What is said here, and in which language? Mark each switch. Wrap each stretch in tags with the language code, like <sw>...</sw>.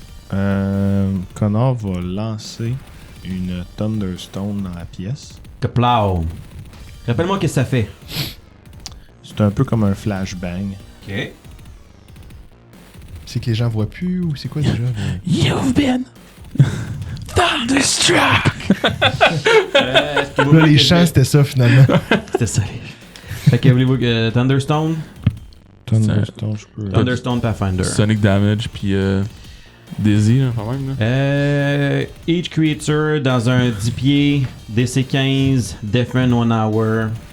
<fr>Connor va lancer une Thunderstone dans la pièce. Kaplow. Rappelle-moi qu'est-ce que ça fait. C'est un peu comme un flashbang. OK. C'est que les gens voient plus ou c'est quoi déjà?</fr> <en>You've been thunderstruck!</en> <fr>Là, les chants, c'était ça finalement. C'était ça. Fait que voulez-vous Thunderstone? Thunderstone, je peux. Thunderstone Pathfinder. Sonic Damage, puis Dizzy, là, quand même. Là.</fr> <en>Each creature</en> <fr>dans un 10 pieds, DC 15,</fr> <en>Defend 1 hour.</en>